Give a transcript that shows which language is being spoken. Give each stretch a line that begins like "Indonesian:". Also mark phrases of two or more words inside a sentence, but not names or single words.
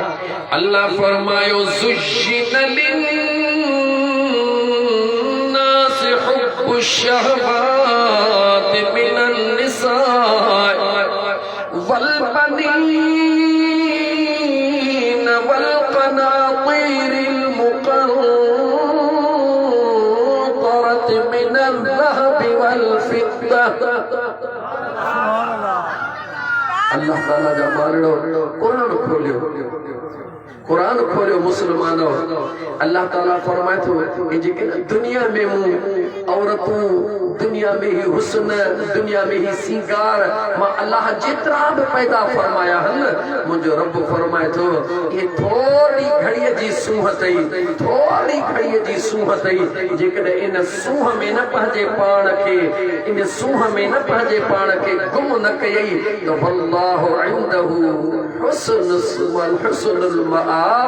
Sindhi: अल्लाह फरमायो
Arabic: زين للناس حب الشهوات من النساء والبنين والقناطير المقررة من الذهب والفضة.
Sindhi: अल्लाह ताला जा मानड़ो कुरान खोलियो मुसलमानो। अल्लाह ताला फरमाए थो दुनिया में मूं औरतूं दुनिया में ही हुस्न दुनिया में ही सिंगार मां अल्लाह जेतिरा भी पैदा फरमाया हन मुंहिंजो रब फरमाए थो ये थोड़ी घड़ीअ जी सूंह अथई थोड़ी घड़ीअ जी सूंह अथई जेकॾहिं इन सूंह में न पंहिंजे पाण खे इन सूंह में न पंहिंजे पाण खे गुम न कयई त
Arabic: والله عنده حسن المآب.